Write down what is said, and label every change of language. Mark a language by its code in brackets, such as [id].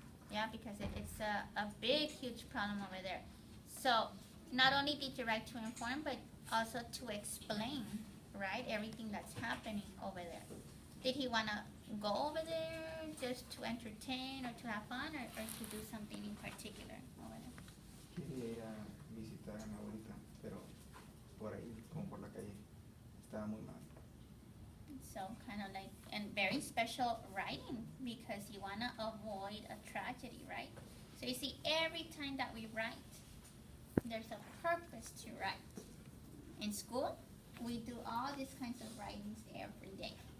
[en] Yeah, because it's a big, huge problem over there. So, not only did you write to inform, but also to explain, right, everything that's happening over there. Did he want to go over there just to entertain or to have fun or to do something in particular over there? [es] Quería ir a visitar a mi abuelita, pero por ahí, como por la calle, estaba muy mal. [en] So kind of like, and very special writing because you want to avoid a tragedy, right? So you see, every time that we write, there's a purpose to write. In school, we do all these kinds of writings every day.